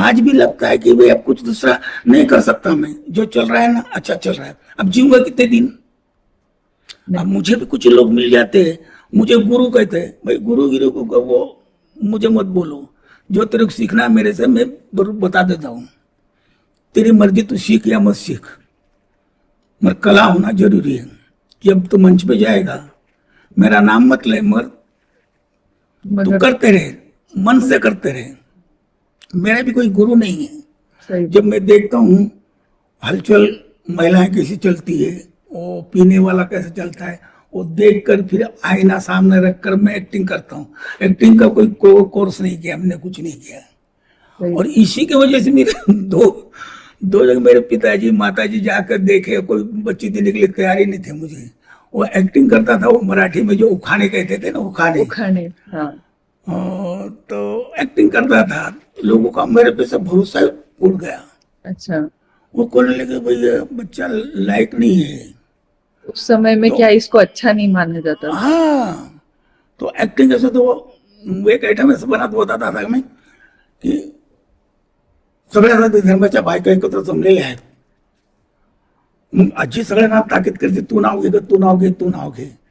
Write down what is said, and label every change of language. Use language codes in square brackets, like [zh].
[hi] आज भी लगता है कि भाई अब कुछ दूसरा नहीं कर सकता मैं, जो चल रहा है ना अच्छा चल रहा है। अब जीऊंगा कितने दिन। अब मुझे भी कुछ लोग मिल जाते हैं, मुझे गुरु कहते हैं, भाई गुरु को वो मुझे मत बोलो, जो तेरे को सीखना है मेरे से मैं बता देता हूँ, तेरी मर्जी तू सीख या मत सीख, मगर कला होना जरूरी है। जब तू मंच पे जाएगा, मेरा नाम मत ले, मगर तू मगर करते रहे, मन से करते रहे। मेरा भी कोई गुरु नहीं है। सही जब मैं देखता हूँ हलचल, महिलाएं कैसी चलती है, वो पीने वाला कैसे चलता है, वो देखकर फिर आईना सामने रखकर मैं एक्टिंग करता हूँ। एक्टिंग का कोई कोर्स नहीं किया, हमने कुछ नहीं किया। सही और इसी की वजह से मेरे दो दो जगह मेरे पिताजी माताजी जाकर देखे, कोई बच्ची देने के लिए तैयार ही नहीं थे मुझे। वो एक्टिंग करता था, वो मराठी में जो उखाने कहते थे ना, उखाने, उखाने, हाँ तो एक्टिंग करता था। लोगों का मेरे पे सब भरोसा उड़ गया। अच्छा। वो कहने लगे भाई ये बच्चा लायक नहीं है। उस समय में तो क्या इसको अच्छा नहीं माना जाता था? हाँ, तो एक्टिंग ऐसे तो वो एक आइटम ऐसा बनात बताता था मैं की [mr] सगळ्यांना धर्माच्या बायका एकत्र जमलेल्या आहेत। मग आजी सगळ्यांना ताकीद करते, तू नाव घे ग, तू नाव घे, तू नाव घे।